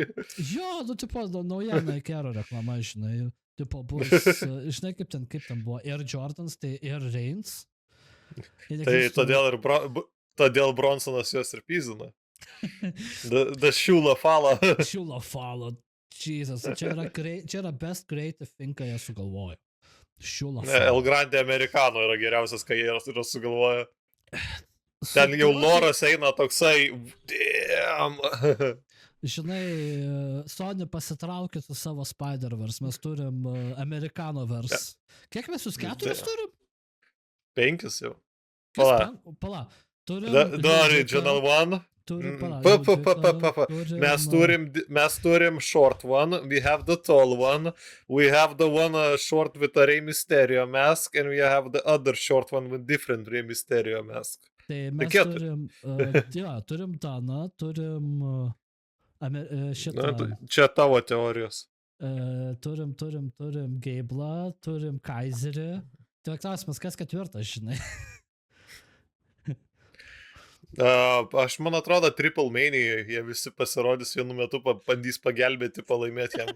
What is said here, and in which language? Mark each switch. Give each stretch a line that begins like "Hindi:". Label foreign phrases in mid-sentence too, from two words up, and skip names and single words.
Lithuanian: Jo, tipo, nauja Naikero reklama, žinai. Tipo, bus, žinai, kaip ten buvo Air Jordans, tai Air Reigns. Tai todėl Bronsonas juos ir pyzina.
English: The Shula Fala. Shula Fala. Jesus,
Lithuanian: čia yra
English: best creative thing,
Lithuanian: ką jie sugalvojo. Shula Fala. El Grande Americano yra geriausias, ką jie yra sugalvoję. Ten jau Loras eina toksai, damn. Žinai, Sony pasitraukė su savo Spider-Verse, mes turim Americanoverse. Kiek mes jūs 4 turim? 5 jau. Pala. Turim
English: The original one.
Lithuanian: Mes turim
English: short one, we have the tall one, we have the one short with a Rey Mysterio mask, and we have the other short one with different Rey Mysterio mask.
Lithuanian: Tai mes turim Daną, turim šitą. Čia tavo teorijos. Turim Gablą, turim Kaiserį. Tai klausimas, kas ketvirtas, žinai? Aš man atrodo, Triple Mania, jie visi pasirodys vienu metu, bandys pagelbėti, palaimėti jam.